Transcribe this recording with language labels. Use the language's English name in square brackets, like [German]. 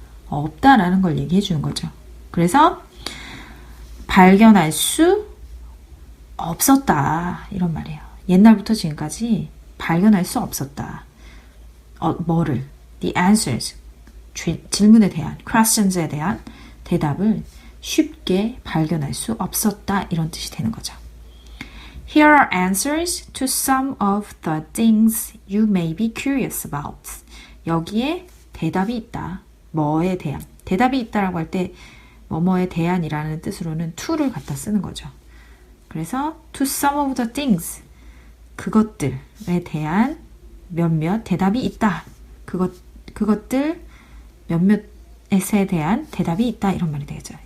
[Korean] 없다라는 걸 얘기해 주는 거죠. 그래서 발견할 수 없었다 이런 말이에요. 옛날부터 지금까지 발견할 수 없었다. 뭐를? [English] The answers. [Korean] 질문에 대한, questions에 대한 대답을 쉽게 발견할 수 없었다 이런 뜻이 되는 거죠. [English] Here are answers to some of the things you may be curious about. [Korean] 여기에 대답이 있다. 뭐에 대한. 대답이 있다라고 할 때 뭐뭐에 대한이라는 뜻으로는 to를 갖다 쓰는 거죠. 그래서 [English] to some of the things, [Korean] 그것들에 대한 몇몇 대답이 있다. 그것들 몇몇에 대한 대답이 있다 이런 말이 되겠죠.